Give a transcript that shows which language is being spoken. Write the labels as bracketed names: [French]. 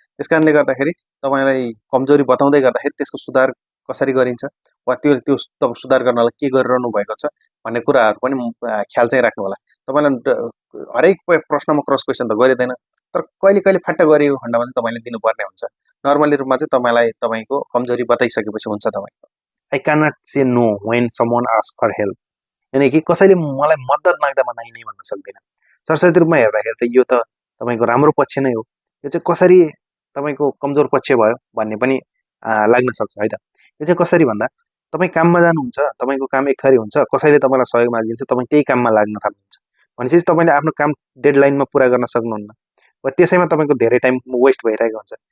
[Nepali] त्यस कारणले गर्दाखेरि तपाईँलाई कमजोरी बताउँदै गर्दाखेरि त्यसको सुधार कसरी गरिन्छ वा त्यो सुधार गर्नलाई के गरिरहनु भएको छ भन्ने कुराहरू पनि ख्याल चाहिँ राख्नु होला। तपाईँलाई हरेक प्रश्नमा क्रस क्वेसन त गरिँदैन, तर कहिले कहिले फाट्ट गरिएको खण्डमा चाहिँ तपाईँले दिनुपर्ने हुन्छ। नर्मली रूपमा चाहिँ तपाईँलाई तपाईँको कमजोरी बताइसकेपछि हुन्छ तपाईँको। [English] I cannot say no when someone asks for help. [Nepali] यानि कि कसैले मलाई मद्दत माग्दा म नाइ नै भन्न सक्दिनँ। सरस्वती रूपमा हेर्दाखेरि त यो त तपाईँको राम्रो पक्ष नै हो, यो चाहिँ कसरी तपाईँको कमजोर पक्ष भयो भन्ने पनि लाग्न सक्छ है त। यो चाहिँ कसरी भन्दा तपाईँ काममा जानुहुन्छ, तपाईँको काम एक थरी हुन्छ, कसैले तपाईँलाई सहयोग मागिदिन्छ, तपाईँ त्यही काममा लाग्न थाल्नुहुन्छ भनेपछि तपाईँले आफ्नो काम डेडलाइनमा पुरा गर्न सक्नुहुन्न वा त्यसैमा तपाईँको धेरै टाइम वेस्ट भइरहेको हुन्छ।